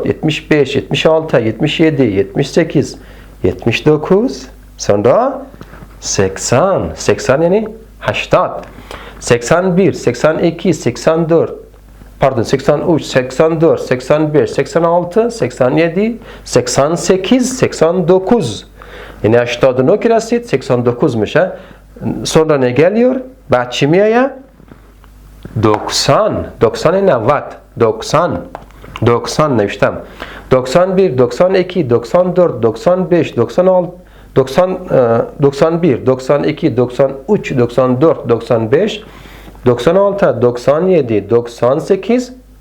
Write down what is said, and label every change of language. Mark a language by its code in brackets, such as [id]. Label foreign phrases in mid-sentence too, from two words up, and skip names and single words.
[fa] 75 76 77 78 79 sonra 80 80 یعنی 80 81 82 84 pardon 83 84 85 86 87 88 89 یعنی 89 که رسید 89 میشه. [tr] sonra ne geliyor [fa] بعد چی میآید 90 90 90 90 نوشتم 91 92 94 95 96 91 92 93 94 95 96 97 98